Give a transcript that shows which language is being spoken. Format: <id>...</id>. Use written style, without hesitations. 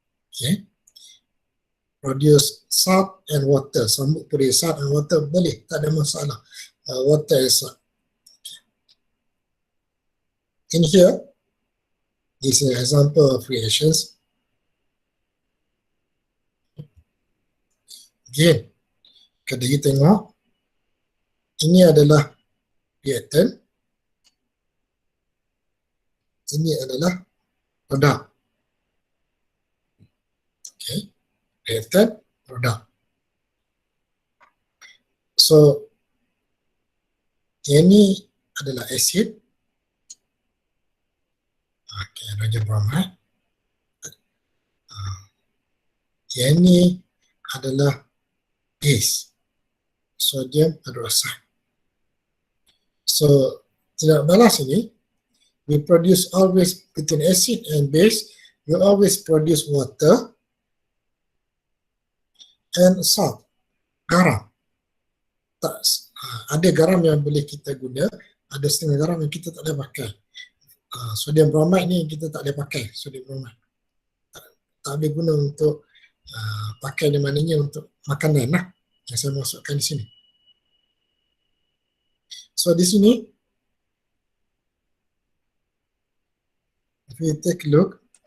<en>Okay. Produce salt and water.</en> <ms>Sambut boleh</ms> <en>salt and water</en> <ms>boleh, tak ada masalah.</ms> <en>Water and salt. In here, this is an example of reactions.</en> <ms>Again, kalau you tengok, ini adalah reactant, ini adalah product.</ms> <en>Okay, reactant, product.</en> <ms>So, ini adalah acid.</ms> <en>Okay, hydrogen bromide.</en> <ms>Ini adalah base, sodium hydroxide.</ms> <en>So,</en> <ms>tidak balas ini,</ms> <en>we produce always between acid and base, we always produce water and salt, garam.</en> <ms>Tak, ada garam yang boleh kita guna, ada setengah garam yang kita tak boleh pakai. Sodium bromide ni kita tak boleh pakai, sodium bromide. Tak boleh guna untuk pakai di mananya untuk makanan lah, yang saya masukkan di sini.</ms> <en>So</en> <ms>di sini,</ms> <en>if we take a look,</en>